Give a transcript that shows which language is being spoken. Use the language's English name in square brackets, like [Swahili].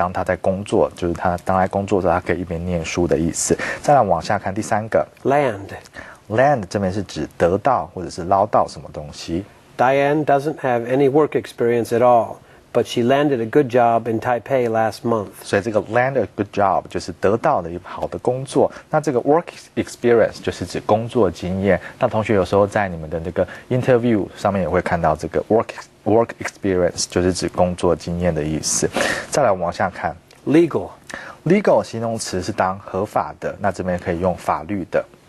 [Chinese] 当她在工作，就是她当在工作的时候，她可以一边念书的意思。再来往下看第3个 land 这边是指得到或者是捞到什么东西。 [English] Diane doesn't have any work experience at all.But she landed a good job in Taipei last month. [Chinese] 所以这个 land a good job 就是得到了一个好的工作。那这个 work experience 就是指工作经验。那同学有时候在你们的那个 interview 上面也会看到这个 work experience 就是指工作经验的意思。再来往下看 legal 形容词是当合法的，那这边可以用法律的。